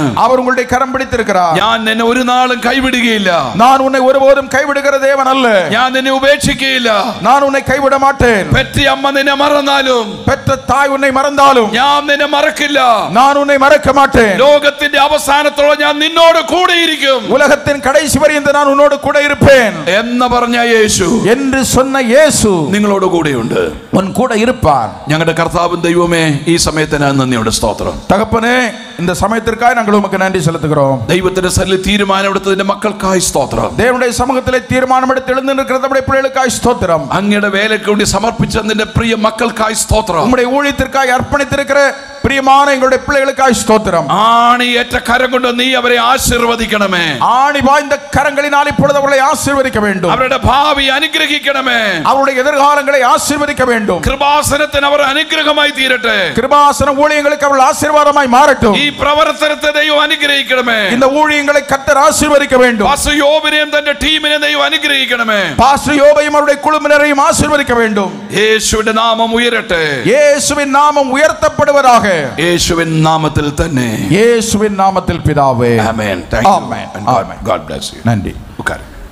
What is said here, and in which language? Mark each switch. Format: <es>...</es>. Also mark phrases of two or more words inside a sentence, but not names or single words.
<ta>அவர் உங்களுடைய கரம் பிடித்திருக்கிறார்.</ta> <ml>ഞാൻ നിന്നെ ഒരു നാളും കൈവിടുകയില്ല.</ml> <ta>நான் உன்னை ஒருபோதும் கைவிடுகிற தேவன் அல்ல.</ta> <ml>ഞാൻ നിന്നെ ഉപേക്ഷിക്കുകയില്ല.</ml> <ta>நான் உன்னை கைவிட மாட்டேன்.</ta> <ml>പെറ്റ അമ്മ നിന്നെ മറന്നാലും,</ml> <ta>பெற்ற தாய் உன்னை மறந்தாலும்</ta> <ml>ഞാൻ നിന്നെ മറക്കില്ല.</ml> <ta>நான் உன்னை மறக்க மாட்டேன்.</ta> <ml>ലോകത്തിന്റെ അവസാനത്തോളം ഞാൻ നിന്നോട് കൂടെയിരിക്കും.</ml> <ta>உலகத்தின் கடைசி வரையும் நான் உன்னோடு கூட இருப்பேன்</ta> <ml>എന്ന് പറഞ്ഞ യേശു</ml> <ta>என்று சொன்ன இயேசு</ta> <ml>നിങ്ങളോട് കൂടെയുണ്ട്.</ml> <ta>உன் கூட இருப்பார்.</ta> <ml>ഞങ്ങളുടെ കർത്താവും ദൈവമേ, ഈ സമയത്തിന് നന്ദിയോടെ സ്തോത്രം.</ml> <ta>தகப்பனே, இந்த சமயத்திற்காக நாங்கள் உமக்கு நன்றி செலுத்துகிறோம்.</ta> <ml>ദൈവത്തിന്റെ സന്നിധിയിൽ തീരുമാനമെടുത്തതിന്റെ മക്കൾക്കായി സ്തോത്രം.</ml> <ta>தேவனுடைய சமூகத்திலே தீர்மானமெடுத்து எழுந்து நிற்கிற நம்முடைய பிள்ளைகளுக்காய் ஸ்தோத்திரம்.</ta> <ml>അങ്ങയുടെ വേലയ്ക്ക് വേണ്ടി സമർപ്പിച്ച നിന്റെ പ്രിയ മക്കൾക്കായി സ്തോത്രം.</ml> <ta>உம்முடைய ஊழியத்திற்காய் அர்ப்பணித்திருக்கிற பிரியமான எங்களுடைய பிள்ளைகளுக்காய் ஸ்தோத்திரம்.</ta> <ml>ആണിയേറ്റ കരം കൊണ്ട് നീ അവരെ ആശീർവദിക്കണമേ.</ml> <ta>ஆணி வாய்ந்த கரங்களினால் இப்பொழுது அவர்களை ஆசீர்வதிக்க வேண்டும்.</ta> <ml>അവരുടെ ഭാവി അനുഗ്രഹിക്കണമേ.</ml> <ta>அவருடைய எதிர்காலங்களை ஆசீர்வதிக்க வேண்டும்.</ta> <ml>കൃപാസനത്തിന് അവർ അനുഗ്രഹമായി തീരട്ടെ.</ml> <ta>கிருபாசன ஊழியங்களுக்கு அவர்கள் ஆசீர்வாதமாய் மாறட்டும்.</ta> <ml>ഈ പ്രവർത്തനത്തെ ദൈവം അനുഗ്രഹിക്കണമേ.</ml> <ta>இந்த ஊழியங்களை கர்த்தர் ஆசீர்வதிக்க வேண்டும்.</ta> <ml>പാസ്റ്റർ യോബിനെയും തന്റെ ടീമിനെ ദൈവം അനുഗ്രഹിക്കണമേ.</ml> <ta>பாஸ்டர் யோபையும் அவருடைய குழுவினரையும் ஆசீர்வதிக்க வேண்டும்.</ta> <ml>യേശുവിന്റെ നാമം ഉയരട്ടെ.</ml> <ta>இயேசுவின் நாமம் உயர்த்தப்படுவதாக.</ta> <ml>യേശുവിൻ നാമത്തിൽ തന്നെ.</ml> <ta>இயேசுவின் நாமத்தில் பிதாவே.</ta> <ml>ആമേൻ.</ml> <ta>ஆமென்.</ta> <en>God bless you.</en> <ta>நன்றி. உட்காரு.</ta>